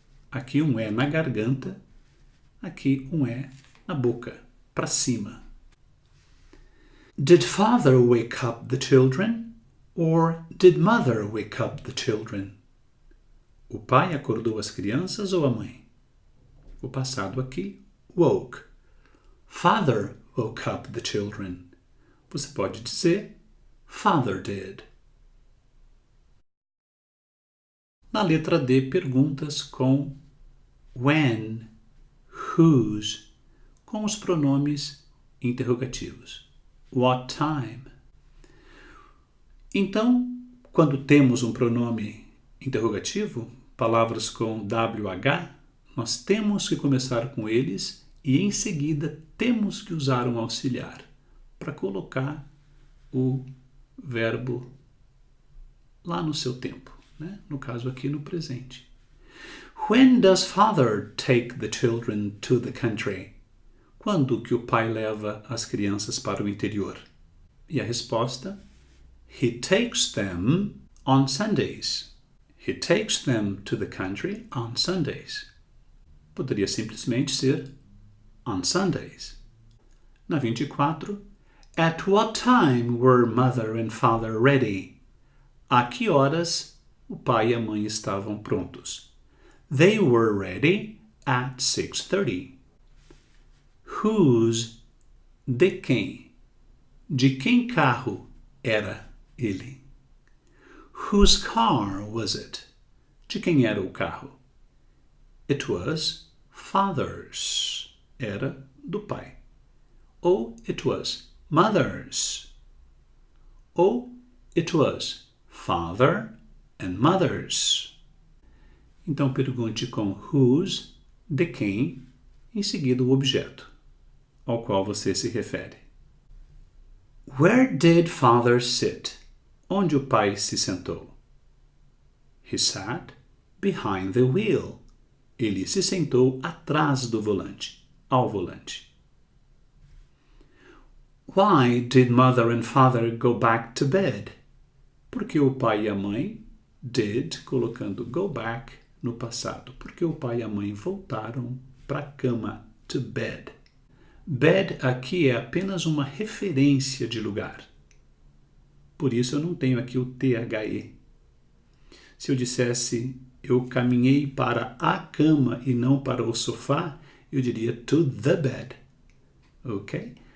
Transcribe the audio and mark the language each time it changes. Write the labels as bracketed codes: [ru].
[pt] Aqui um é na garganta, aqui um é na boca, para cima. [en] Did father wake up the children? Or did mother wake up the children? [pt] O pai acordou as crianças ou a mãe? O passado aqui, [en] woke. Father woke up the children. [pt] Você pode dizer, [en] father did. [pt] Na letra D, perguntas com when, whose, com os pronomes interrogativos. [en] What time? [pt] Então, quando temos um pronome interrogativo, palavras com WH, nós temos que começar com eles e em seguida temos que usar um auxiliar para colocar o verbo lá no seu tempo, né? No caso aqui no presente. [en] When does father take the children to the country? [pt] Quando que o pai leva as crianças para o interior? E a resposta? [en] He takes them on Sundays. He takes them to the country on Sundays. [pt] Poderia simplesmente ser [en] on Sundays. [pt] Na 24, [en] at what time were mother and father ready? [pt] A que horas o pai e a mãe estavam prontos? [en] They were ready at 6:30. Whose, [pt] de quem? De quem carro era ele? [en] Whose car was it? [pt] De quem era o carro? [en] It was father's. [pt] Era do pai. Ou [en] it was mother's. [pt] Ou [en] it was father and mother's. [pt] Então pergunte com whose, de quem, em seguida o objeto ao qual você se refere. [en] Where did father sit? [pt] Onde o pai se sentou? [en] He sat behind the wheel. [pt] Ele se sentou atrás do volante. ao volante. [en] Why did mother and father go back to bed? [pt] Porque o pai e a mãe did, colocando [en] go back [pt] no passado. Porque o pai e a mãe voltaram para a cama, [en] to bed. [pt] Bed aqui é apenas uma referência de lugar. Por isso eu não tenho aqui o THE. Se eu dissesse eu caminhei para a cama e não para o sofá, eu diria [en] to the bed. [pt] Ok?